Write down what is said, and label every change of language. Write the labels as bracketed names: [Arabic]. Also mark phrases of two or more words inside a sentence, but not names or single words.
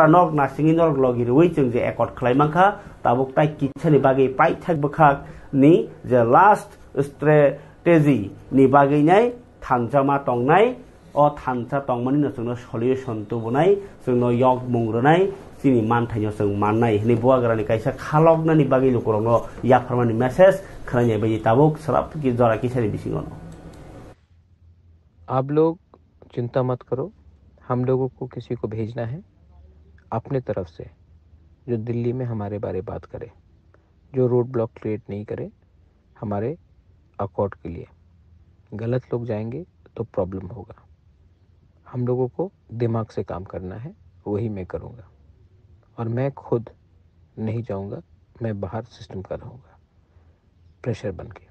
[Kok Borok] नक नासिङि नरक लगिरुइ जों जे एकर्ड खालायमाखा ताबुक ताइ किछानि बागै पाइथाक बखाक नि जे [English] last strategy [Kok Borok] नि बागै नाय थांजामा टंनाय अ थांजा टंमानि न जोंनो सलिउशन तुबनाय जोंनो यक मुंग्रनाय सिनि मानथायनो जों माननाय नि बुआग्रानि कायसा खालगनानि बागै लुकुरनो या फरमानि मेसेज खनाय बायदि ताबुक सराप कि जरा किछानि बिसिङो [Hindi] आप लोग चिंता मत करो, हम लोगों को किसी को भेजना है अपने तरफ से जो दिल्ली में हमारे बारे बात करे, जो [English] road block create [Hindi] नहीं करे हमारे अकॉर्ड के लिए। गलत लोग जाएंगे तो प्रॉब्लम होगा। हम लोगों को दिमाग से काम करना है, वही मैं करूँगा और मैं खुद नहीं जाऊँगा, मैं बाहर सिस्टम का रहूँगा प्रेशर बन के।